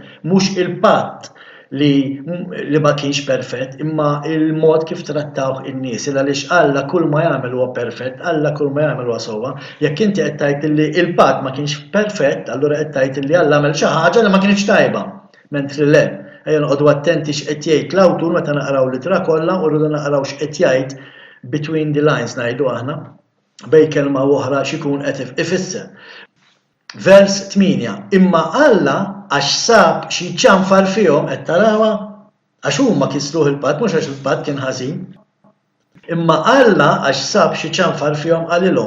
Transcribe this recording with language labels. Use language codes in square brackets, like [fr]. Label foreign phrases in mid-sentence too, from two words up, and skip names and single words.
[mt] Mhux il-patt li ma kienx perfett, imma il-mod kif trattawh in-nies. Għaliex Alla kull ma jagħmel huwa perfett, Alla kull ma jagħmel huwa sewwa. Jekk inti qed tgħid li il-patt ma kienx perfett, allura qed tgħid li Alla għamel xi ħaġa li ma kienx tajba. Mentri le, ejja noqogħdu attenti x'qed jgħid l-awtur meta naqraw l-ittra kollha u rridu naqraw x'qed jgħid [en] between the lines [mt] ngħidu aħna. Bej kelma oħra xikun qed ifisser. Vers 8. Imma Alla għax sab xi ċanfar fihom qed tarawha għax huma kisruh il-patt mhux għax il-patt kien ħażin. Imma Alla għax sab xi ċanfar fihom qalilhom.